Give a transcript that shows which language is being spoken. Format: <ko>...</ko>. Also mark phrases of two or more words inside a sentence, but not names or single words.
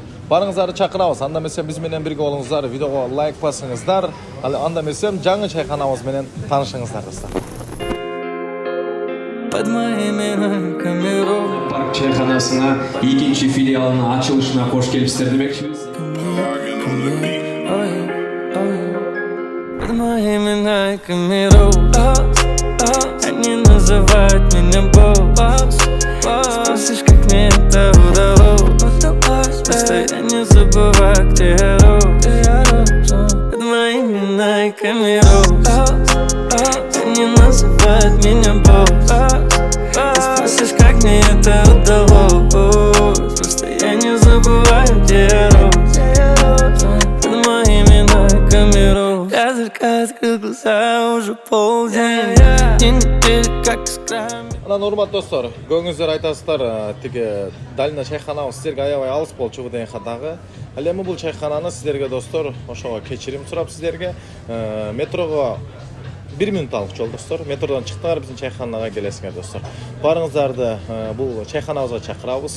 <ky>Барыңыздарды чакырабыз. Анда эмесе биз менен бирге болуңуздар, видеого лайк басыңыздар. Анда эмесе жаңы чайханабыз менен таанышыңыздар достор. Парк чайханасына экинчи филиалынын ачылышына кош келипсиздер демекчибиз.</ky> <ru>Под моим именем Камерос, они называют меня босс. Спросишь, как мне это удалось, просто я не забываю, где я рос. Под моим именем Камерос, они называют меня босс. Спросишь, как мне это удалось, просто я не забываю, где я рос. Под моим именем Камерос. Я только открыл глаза, уже полдень. День недели, как из края.</ru> <ky>Анан урматтуу достор, көңүңүздөр айтасыздар, тиги Долина чайханабыз сиздерге аябай алыс болчу деген дагы. Ал эми бул чайхананы сиздерге достор, ошого кечирим сурап сиздерге метрого 1 минутталык жол достор. Метродон чыктыңар, биздин чайханага келесиңер достор. Барыңыздарды бул чайханабызга чакырабыз.</ky>